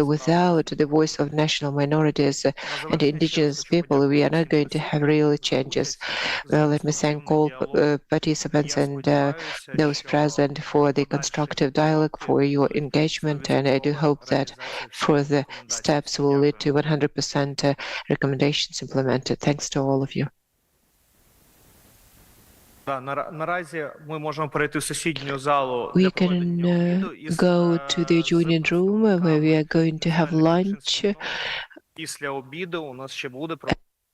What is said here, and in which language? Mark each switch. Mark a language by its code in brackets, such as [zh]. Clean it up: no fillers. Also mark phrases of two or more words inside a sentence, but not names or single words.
[en] Without the voice of national minorities and indigenous people, we are not going to have real changes. Well, let me thank all participants and those present for the constructive dialogue, for your engagement, and I do hope that further steps will lead to 100% recommendations implemented. Thanks to all of you. [uk] Наразі ми можемо перейти в сусідню залу [en] We [uk] для [en] can [uk] проведення обіду із [en] go to the adjoining room where we are going to have lunch. [uk] Після обіду у нас ще буде